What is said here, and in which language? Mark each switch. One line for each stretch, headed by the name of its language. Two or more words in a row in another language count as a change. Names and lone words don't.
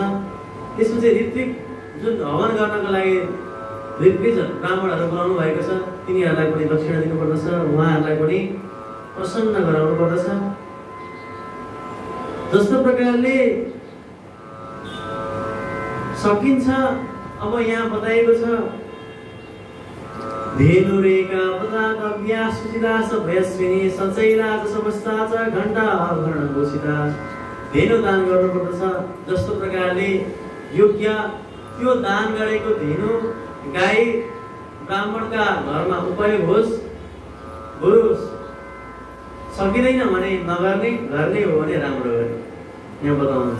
Nepali: त्यसपछि ऋत्विक जुन हवन गर्नको लागि ऋत्विज ब्राह्मणहरू बोलाउनु भएको छ तिनीहरूलाई पनि दक्षिणा दिनुपर्दछ, उहाँहरूलाई पनि प्रसन्न गराउनु पर्दछ। जस्तो प्रकारले सकिन्छ अब यहाँ बताइएको छ
Sanskrit: धेनुरेका पदातव्या सुचिता सभयस्विनी सचैला समस्ता च घण्टा आभरण घोषिता।
Nepali: धेनु दान गर्नुपर्दछ। जस्तो प्रकारले योग्य त्यो दान गरेको धेनु गाई ब्राह्मणका घरमा उपयोग होस्, बरु सकिँदैन भने नगर्ने, गर्ने हो भने राम्रो गर्ने यहाँ बताउनुहुन्छ।